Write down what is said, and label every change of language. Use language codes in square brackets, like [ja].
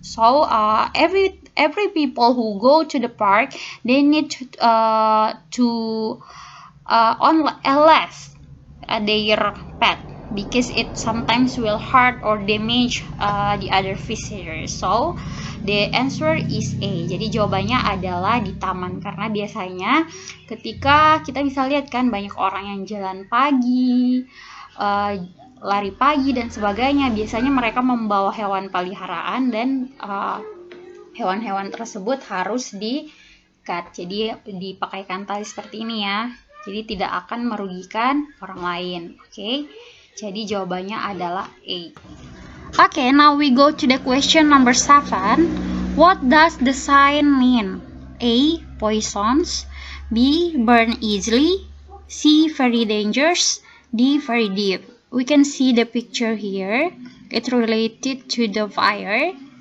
[en] So every people who go to the park, they need to on a list their pet. Because it sometimes will hurt or damage the other visitors. So the answer is A. [id] Jadi jawabannya adalah di taman, karena biasanya ketika kita bisa lihat kan banyak orang yang jalan pagi, lari pagi dan sebagainya. Biasanya mereka membawa hewan peliharaan dan hewan-hewan tersebut harus di-cut. Jadi dipakaikan tali seperti ini ya. Jadi tidak akan merugikan orang lain. Okay? Jadi jawabannya adalah A. [en] Okay, now we go to the question number 7. What does the sign mean? A. Poisons. B. Burn easily. C. Very dangerous. D. Very deep. We can see the picture here. It's related to the fire.